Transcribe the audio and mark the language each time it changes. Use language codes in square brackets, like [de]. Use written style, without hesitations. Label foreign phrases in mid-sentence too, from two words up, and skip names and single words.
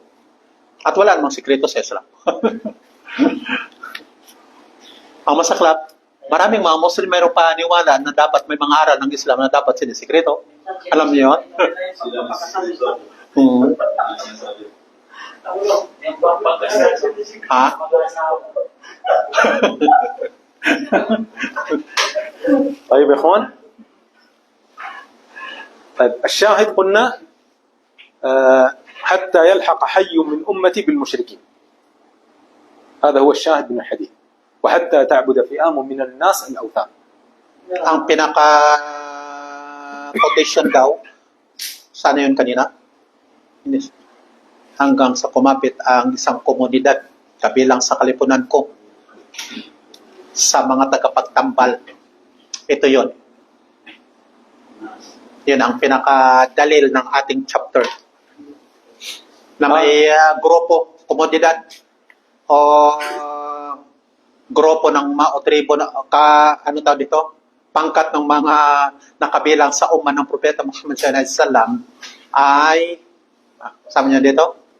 [tl] At wala namang sekreto sa Islam. Ang masaklap, maraming mga Muslim mayroong paniwala na dapat may mga aral ng Islam na dapat sinisikreto. Alam niyo yun? Ha? [ar] طيب يا اخوان، طيب الشاهد قلنا حتى يلحق حي من أمتي بالمشركين. هذا هو الشاهد من الحديث. وحتى تعبد فئام من الناس الأوثان. [tl] Ang pinaka-quotation daw, sana yun kanina? Hanggang sa kumapit ang isang komunidad kabilang sa kalipunan ko sa mga tagapagtambal. Ito yun. Yun ang pinaka-dalil ng ating chapter. Na may grupo, komunidad, o grupo ng mga o tribo na ano tawag dito? Pangkat ng mga nakabilang sa ummah ng Propeta Muhammad [ar] صلى الله عليه وسلم [tl] ay sama niyo dito?